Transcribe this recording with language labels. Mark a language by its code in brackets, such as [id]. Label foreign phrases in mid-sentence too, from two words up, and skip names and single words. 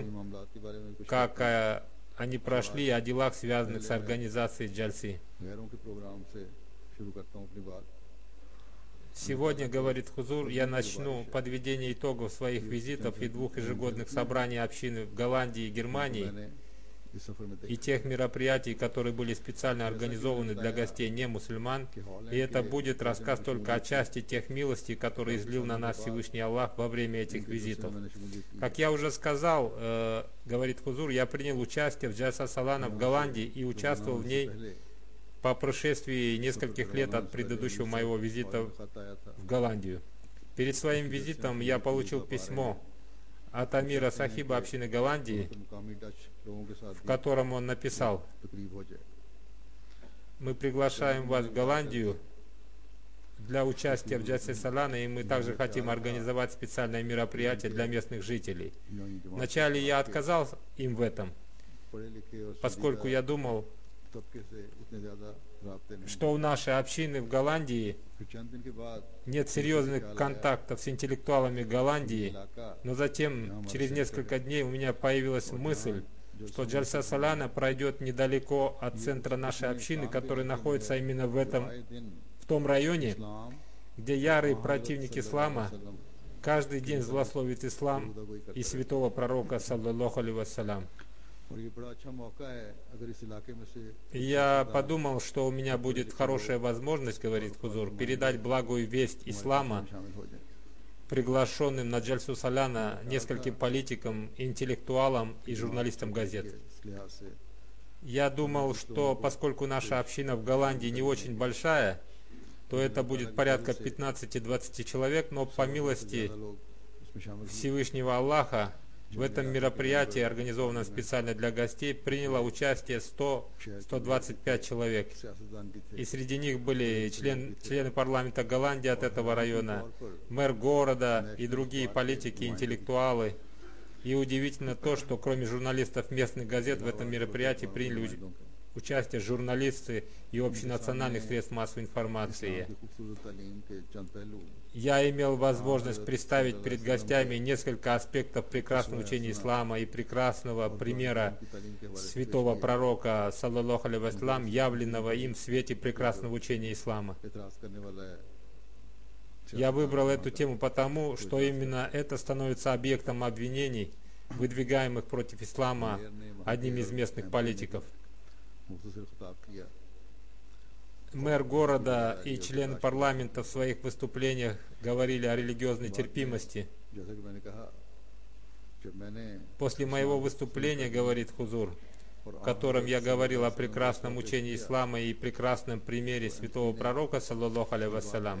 [ur] ایمانی معاملات کے بارے میں کچھ [ru] как [ur] کہتے ہیں. [ru] они прошли, о делах, связанных с организацией джальси. [ur] غیروں کے پروگرام سے شروع کرتا ہوں اپنی بات. [ru] Сегодня, говорит Хузур, я начну подведение итогов своих визитов и 2 ежегодных собраний общины в Голландии и Германии [ur] میں نے اس سفر میں [ru] и [ur] دیکھا [ru] тех мероприятий, которые были специально организованы для гостей не мусульман, и это будет рассказ только о части тех милостей, которые излил на нас Всевышний Аллах во время этих визитов. [ur] میں نے شمولیت کی. [ru] Как я уже сказал, говорит Хузур, я принял участие в Джальса Салана в Голландии и участвовал в ней [ur] پہلے [ru] по прошествии нескольких лет от предыдущего моего визита [ur] خط آیا تھا. [ru] в Голландию. Перед своим визитом я получил письмо от Амира Сахиба общины Голландии, [ur] تو مقامی ڈچ لوگوں کے ساتھ [ru] в котором он написал: [ur] تقریب ہو جائے. [ru] мы приглашаем вас в Голландию для участия в Джальсе Салана, и мы также хотим организовать специальное мероприятие для местных жителей. [ur] یوں ہی جماعت [ru] Вначале я отказал им в этом, [ur] پڑھے لکھے اور [ru] поскольку я думал, [ur] طبقے سے اتنے زیادہ رابطے نہیں. [ru] что у нашей общины в Голландии [ur] پھر چند دن کے بعد [ru] нет серьезных контактов с интеллектуалами Голландии, [ur] علاقہ [ru] но затем, через несколько дней, у меня появилась мысль, что Джальса Салана пройдет недалеко от центра нашей общины, который находится именно [ur] آئے دن [ru] в том районе, [ur] اسلام [ru] где ярые противники ислама [ur] وسلم [ru] каждый день злословит ислам и святого пророка, [ar] صلى الله عليه وسلم. [ur] اور یہ بڑا اچھا موقع ہے اگر اس علاقے میں سے [ru] И я подумал, что у меня будет хорошая возможность, говорит Хузур, передать благую весть ислама [ur] شامل ہو جائے. [ru] приглашенным на Джальсу Саляна нескольким политикам, интеллектуалам и журналистам газет. [ur] اس لحاظ سے [ru] Я думал, что поскольку наша община в Голландии не очень большая, то это будет порядка 15-20 человек, но по милости [ur] زیادہ لوگ اس میں شامل ہوئے. [ru] Всевышнего Аллаха в этом мероприятии, организованном специально для гостей, приняло участие 100-125 человек. [ur] سیاستدان بھی تھے. [ru] И среди них были члены парламента Голландии от этого района, мэр города и другие политики, интеллектуалы. И удивительно то, что кроме журналистов местных газет в этом мероприятии приняли участие журналисты и общенациональных средств массовой информации. [ur] کی خوبصورت تعلیم کے چند پہلو [ru] Я имел возможность представить перед гостями несколько аспектов прекрасного учения ислама и прекрасного примера [ur] کی تعلیم کے حوالے سے [ru] святого пророка, [ar] صلى الله عليه وسلم, [ru] явленного им в свете прекрасного учения ислама. [ur] اعتراض کرنے والا ہے. [ru] Я выбрал эту тему потому, что именно это становится объектом обвинений, выдвигаемых против ислама одним из местных политиков. [ur] مختصر خطاب کیا. [ru] Мэр города и члены парламента в своих выступлениях говорили о религиозной терпимости. [ur] جیسا کہ میں نے کہا، جب میں نے [ru] После моего выступления, говорит Хузур, в котором я говорил о прекрасном учении ислама и прекрасном примере святого пророка, [ar] صلى الله عليه وسلم,